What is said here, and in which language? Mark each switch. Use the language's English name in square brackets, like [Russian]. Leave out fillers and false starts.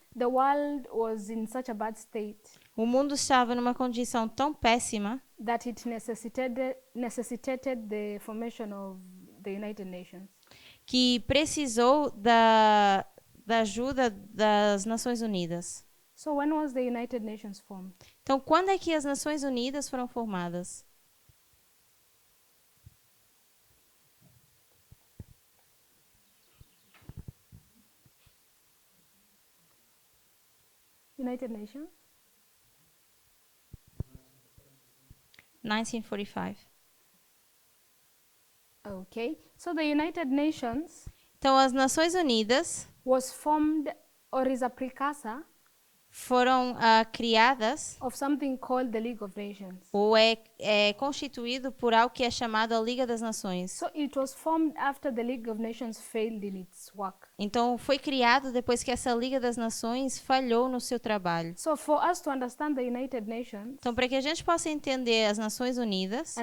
[English] the world was in such a bad state [Portuguese] o mundo estava numa condição tão péssima [English] that it necessitated the formation of the United Nations. [Portuguese] que precisou da ajuda das Nações Unidas. [English] So when was the United Nations formed? [Portuguese] Então, quando é que as Nações Unidas foram formadas? [English] United Nations? 1945. Okay. So the United Nations [Portuguese] Então, as Nações Unidas [English] was formed or is a precursor [Portuguese] foram criadas [English] of something called the League of Nations. [Portuguese] ou é constituído por algo que é chamado a Liga das Nações. [English] So it was formed after the League of Nations failed in its work. [Portuguese] Então, foi criado depois que essa Liga das Nações falhou no seu trabalho. [English] So for us to understand the United Nations [Portuguese] Então, para que a gente possa entender as Nações Unidas